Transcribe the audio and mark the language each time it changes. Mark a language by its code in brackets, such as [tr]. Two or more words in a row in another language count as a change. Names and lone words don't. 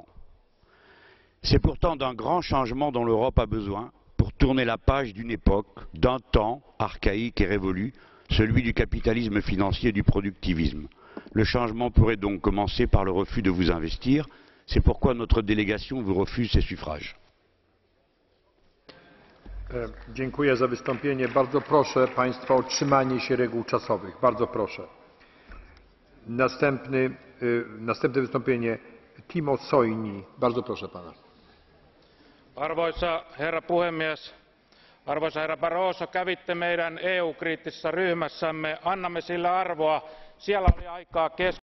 [fr] C'est pourtant d'un grand changement dont l'Europe a besoin pour tourner la page d'une époque, d'un temps archaïque et révolu, celui du capitalisme financier et du productivisme. Le changement pourrait donc commencer par le refus de vous investir. C'est pourquoi notre délégation vous refuse ces suffrages. [pl] Dziękuję za wystąpienie. Bardzo proszę Państwa o trzymanie się reguł czasowych. Bardzo proszę. Następne wystąpienie Timo Soini. Bardzo proszę Pana. [fi] Arvoisa herra puhemies, arvoisa herra Barroso, kävitte meidän EU-kriittisessä ryhmässämme, annamme sille arvoa. Siellä oli aikaa keskustella.